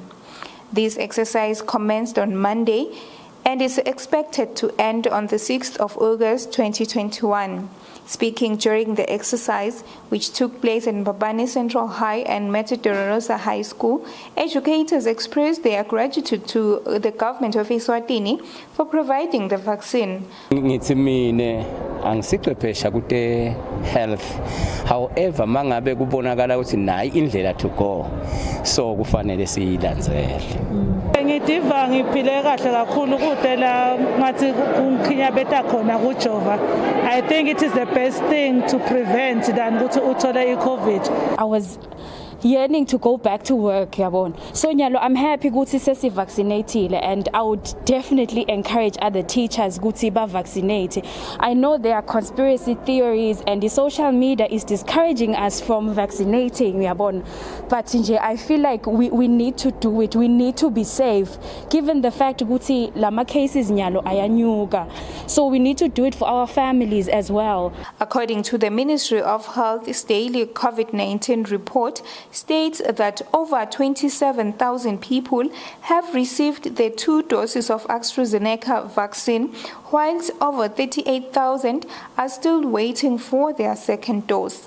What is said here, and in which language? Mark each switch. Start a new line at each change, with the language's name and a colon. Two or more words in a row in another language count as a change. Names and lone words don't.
English: This exercise commenced on Monday and is expected to end on the 6th of August 2021. Speaking during the exercise, which took place in Mbabane Central High and Metodorosa High School, educators expressed their gratitude to the government of Eswatini for providing the vaccine.
Swati: Angisiqeqesha kude health, however mangabe kubonakala ukuthi nayi indlela
English: to go,
Swati: so kufanele siyilandzele. Ngidiva ngiphile kahle kakhulu kude la ngathi ukhinya beta khona kujova.
English: I think it is the best thing to prevent than
Swati: ukuthi uthole iCovid.
English: I was yearning to go back to work, yabon. So nyalo, I'm happy
Swati: ukuthi sesi
English: vaccinated, and I would definitely encourage other teachers
Swati: ukuthi ba
English: vaccinate. I know there are conspiracy theories and the social media is discouraging us from vaccinating, yabon. But I feel like we need to do it. We need to be safe, given the fact
Swati: ukuthi lama
English: cases
Swati: nyalo ayanyuka.
English: So we need to do it for our families as well. According to the Ministry of Health's daily COVID-19 report, states that over 27,000 people have received their 2 doses of AstraZeneca vaccine, whilst over 38,000 are still waiting for their second dose.